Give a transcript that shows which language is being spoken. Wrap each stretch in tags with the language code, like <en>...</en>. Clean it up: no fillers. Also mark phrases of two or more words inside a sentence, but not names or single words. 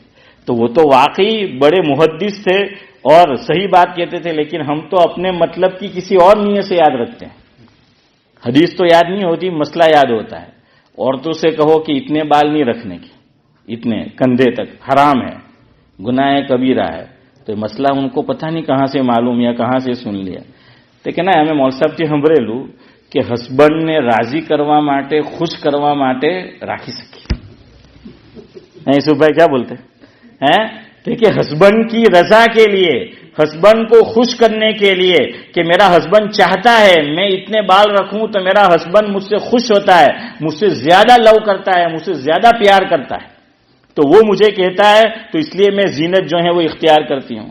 <ur>تو وہ تو واقعی بڑے محدث تھے اور صحیح بات کہتے تھے، لیکن ہم تو اپنے مطلب کی کسی اور نیت سے یاد رکھتے ہیں. حدیث تو یاد نہیں ہوتی، مسئلہ یاد ہوتا ہے. عورتوں سے کہو کہ اتنے بال نہیں رکھنے کے، اتنے کندھے تک، حرام ہے، گناہ کبیرہ ہے. تو مسئلہ ان کو پتہ نہیں کہاں سے معلوم یا کہاں سے سن لیا. تو کہنا ہمیں مول صاحب</ur> <gu>થી સંભળેલું કે હસબન્ડને રાજી કરવા માટે, ખુશ કરવા માટે રાખી શકીએ.</gu> <ur>یوسف بھائی کیا بولتے ہیں؟ دیکھیے ہسبینڈ کی رضا کے لیے، ہسبینڈ کو خوش کرنے کے لیے کہ میرا ہسبینڈ چاہتا ہے میں اتنے بال رکھوں تو میرا ہسبینڈ مجھ سے خوش ہوتا ہے، مجھ سے زیادہ لو کرتا ہے، مجھ سے زیادہ پیار کرتا ہے، تو وہ مجھے کہتا ہے تو اس لیے میں زینت جو ہے وہ اختیار کرتی ہوں.</ur>